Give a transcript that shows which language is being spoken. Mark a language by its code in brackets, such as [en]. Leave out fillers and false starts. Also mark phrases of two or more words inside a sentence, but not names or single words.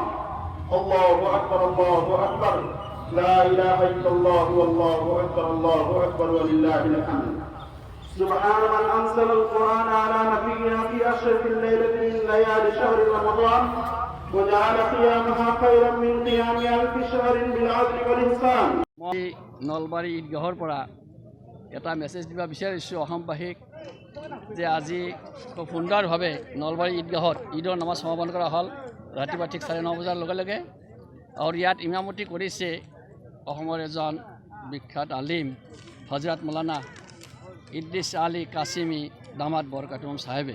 [ar] الله أكبر الله أكبر لا إله إلا الله والله أكبر الله أكبر ولله الحمد. سبحان من أنزل القرآن على نبينا في أشرف الليلة من ليالي شهر رمضان وجعل قيامها خيرا من قيام ألف شهر بالعدل والإحسان. [as] নলবাৰী ঈদগাহৰ পৰা এটা মেছেজ দিব বিচাৰিছোঁ অসমবাসীক যে আজি খুব সুন্দৰভাৱে নলবাৰী ঈদগাহত ঈদৰ নামাজ সমাপন কৰা হ'ল ৰাতিপুৱা ঠিক 9:30 বজাৰ লগে লগে। আৰু ইয়াত ইমামতি কৰিছে অসমৰ এজন বিখ্যাত আলিম হজৰত মৌলানা ইদ্ৰিছ আলী কাছিমি [ar] دامت بركاتهم [as] চাহেবে।